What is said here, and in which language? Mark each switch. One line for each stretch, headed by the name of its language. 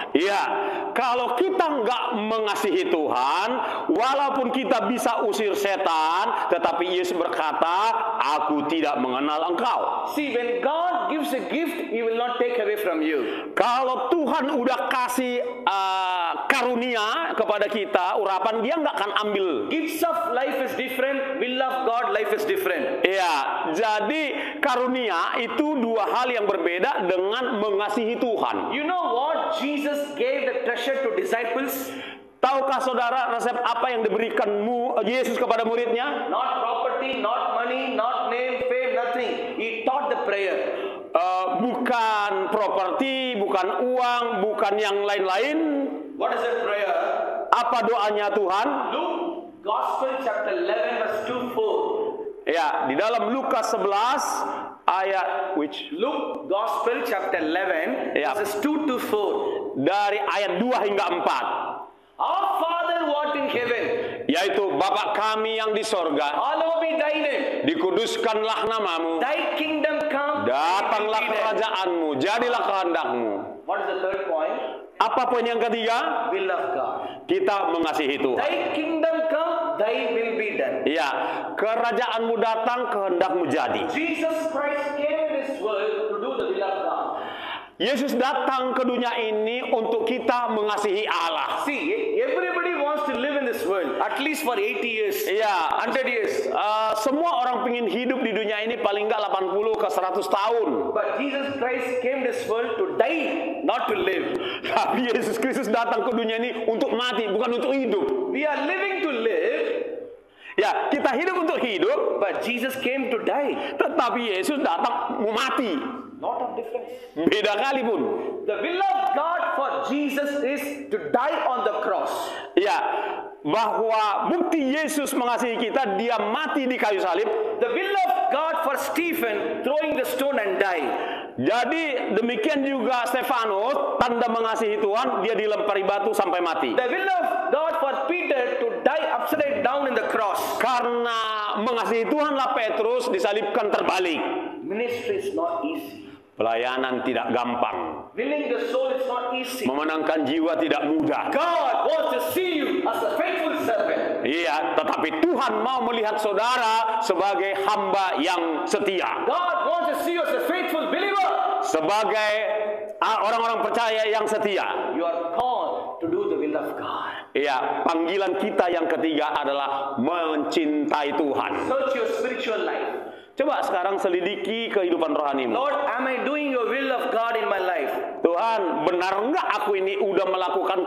Indonesian: Ya, kalau kita nggak mengasihi Tuhan, walaupun kita bisa usir setan, tetapi Yesus berkata, aku tidak mengenal engkau.
English: See, when God gives a gift, He will not take away from you.
Indonesian: Kalau Tuhan udah kasih karunia kepada kita, urapan, dia nggak akan ambil.
English: Gifts of life is different, will of God life is different.
Indonesian: Ya, jadi karunia itu dua hal yang berbeda dengan mengasihi Tuhan.
English: You know what Jesus gave the treasure to disciples?
Indonesian: Tahukah saudara resep apa yang diberikan Yesus kepada muridnya?
English: Not property, not money, not name, fame, nothing. He taught the prayer.
Indonesian: Bukan properti, bukan uang, bukan yang lain-lain.
English: What is that prayer?
Indonesian: Apa doanya Tuhan?
English: Luke Gospel chapter 11 verse 2-4.
Indonesian: Ya, di dalam Lukas 11 ayat
English: Luke Gospel chapter 11
Indonesian: Ya.
English: verses 2-4.
Indonesian: dari ayat 2 hingga 4.
English: Our Father who art in heaven,
Indonesian: Yaitu Bapa kami yang di sorga,
English: hallowed be thy name.
Indonesian: dikuduskanlah namamu,
English: Thy kingdom come.
Indonesian: datanglah
English: thy will be done.
Indonesian: kerajaanmu, jadilah kehendakmu.
English: What is the third point?
Indonesian: Apa poin yang ketiga?
English: Will of God.
Indonesian: Kita mengasihi Tuhan.
English: Thy kingdom come, thy will be done.
Indonesian: Ya, kerajaanmu datang, kehendakmu jadi.
English: Jesus Christ came in this world to do the will of God.
Indonesian: Yesus datang ke dunia ini untuk kita mengasihi Allah.
English: See, everybody wants to live in this world at least for 80 years,
Indonesian: Iya,
English: 100 years.
Indonesian: semua orang ingin hidup di dunia ini paling nggak 80 ke 100 tahun.
English: But Jesus Christ came this world to die, not to live.
Indonesian: Tapi Yesus Kristus datang ke dunia ini untuk mati, bukan untuk hidup.
English: We are living to live,
Indonesian: Ya, kita hidup untuk hidup,
English: but Jesus came to die.
Indonesian: tetapi Yesus datang mau mati.
English: Lot of difference.
Indonesian: Beda kali pun.
English: The will of God for Jesus is to die on the cross.
Indonesian: Ya, bahwa bukti Yesus mengasihi kita, dia mati di kayu salib.
English: The will of God for Stephen throwing the stone and die.
Indonesian: Jadi demikian juga Stefanus, tanda mengasihi Tuhan, dia dilempari batu sampai mati.
English: The will of God for Peter to die upside down in the cross.
Indonesian: Karena mengasihi Tuhanlah Petrus disalibkan terbalik.
English: Ministry is not easy.
Indonesian: Pelayanan tidak gampang.
English: Winning the soul is not easy.
Indonesian: Memenangkan jiwa tidak mudah.
English: God wants to see you as a faithful servant.
Indonesian: Iya, tetapi Tuhan mau melihat saudara sebagai hamba yang setia.
English: God wants to see you as a faithful believer.
Indonesian: Sebagai orang-orang percaya yang setia.
English: You are called to do the will of God.
Indonesian: Iya, panggilan kita yang ketiga adalah mencintai Tuhan.
English: Search your spiritual life.
Indonesian: Coba sekarang selidiki kehidupan rohanimu.
English: Lord, am I doing your will of God in my life?
Indonesian: Tuhan, benar enggak aku ini udah melakukan